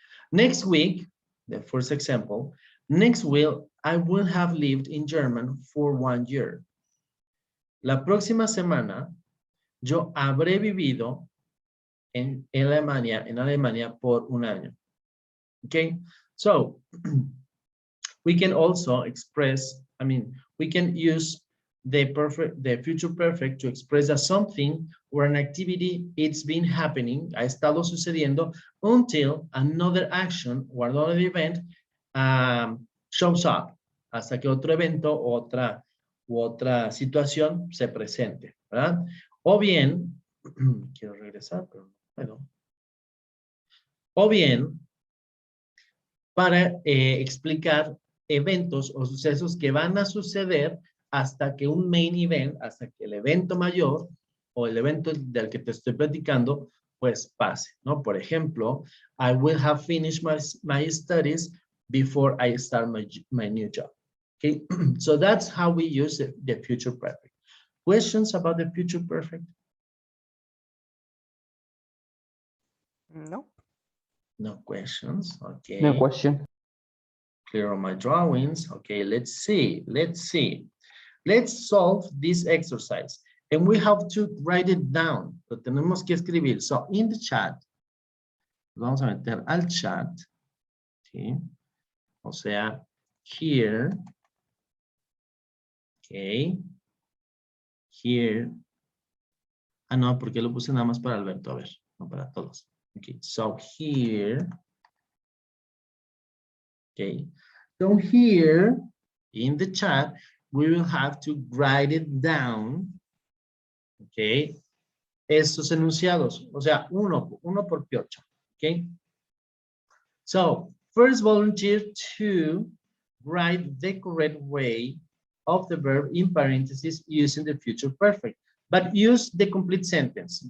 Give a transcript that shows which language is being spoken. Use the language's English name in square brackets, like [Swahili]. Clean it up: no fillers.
[English] Next week, the first example, next week, I will have lived in Germany for 1 year. [Spanish] La próxima semana, yo habré vivido en Alemania por 1 año. [English] Okay, so we can also express, we can use the future perfect to express that something or an activity it's been happening, [Spanish] ha estado sucediendo [English] until another action or another event shows up, [Spanish] hasta que otro evento, otra situación se presente, ¿verdad? O bien, quiero regresar, pero no puedo. O bien, para explicar eventos o sucesos que van a suceder hasta que un main event, hasta que el evento mayor o el evento del que te estoy platicando, pues pase, ¿no? Por ejemplo, [English] I will have finished my studies before I start my new job. Okay, so that's how we use the future perfect. Questions about the future perfect? No. No questions, okay. No question. Clear on my drawings. Okay, let's see. Let's solve this exercise. And we have to write it down. [Spanish] Lo tenemos que escribir. [English] So in the chat, [Spanish] vamos a meter al chat. ¿Sí? O sea, here. [English] Okay. Here. [Spanish] Ah, no, porque lo puse nada más para Alberto. A ver, no para todos. [English] Okay, so here. Okay, so here in the chat, we will have to write it down. [Spanish] Okay, estos enunciados, o sea, uno por piocha. [English] Okay, so first volunteer to write the correct way of the verb in parentheses using the future perfect, but use the complete sentence.